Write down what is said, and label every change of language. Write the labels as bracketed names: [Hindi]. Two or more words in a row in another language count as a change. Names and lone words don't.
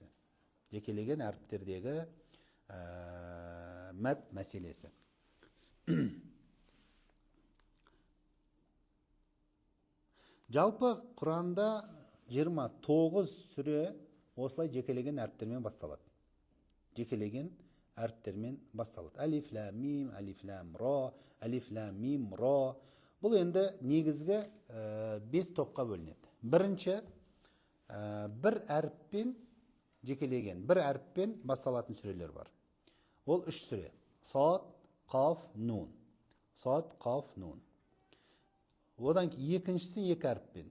[Kazakh] Жекелеген әріптердегі мәд мәселесі. Жалпы Құранда 29 сүре осылай жекелеген әріптермен басталады. Жекелеген әріптермен басталады. [Arabic] ألف لام ميم، ألف لام را، ألف لام ميم را. [Kazakh] Бұл енді негізгі 5 топқа бөлінеді. Бірінші, бір әріппен жекелеген, бір әріппен басталатын сүрелер бар. Ол 3 сүре. Сад, қаф, нун. Сад, қаф, нун. Одан екіншісі 2 әріппен.